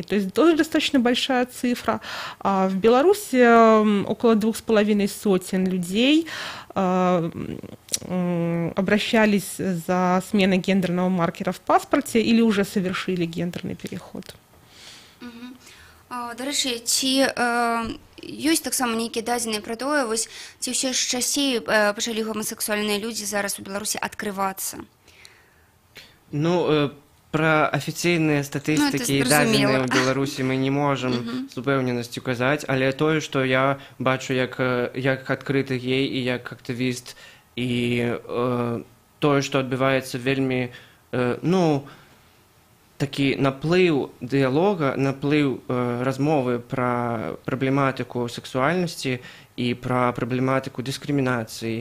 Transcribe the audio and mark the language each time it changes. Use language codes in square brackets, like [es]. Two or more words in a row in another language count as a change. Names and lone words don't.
[ru] То есть тоже достаточно большая цифра. А в Беларуси около 2,5 людей обращались за сменой гендерного маркера в паспорте или уже совершили гендерный переход. [uk] До речі, [be] ці ёсць таксама нейкія дадзеныя пра тое, вось ці ўсё ж часцей пачалі гомасексуальныя людзі зараз у Беларусі адкрывацца? Пра афіцыйныя статыстыкі і дадзеныя ў Беларусі мы не можам з упэўненасцю казаць, але тое, што я бачу як адкрыты гей і як актывіст, і тое, што адбываецца вельмі, такі наплыў дыялога, наплыў размовы пра праблематыку сексуальнасці і пра праблематыку дыскрымінацыі.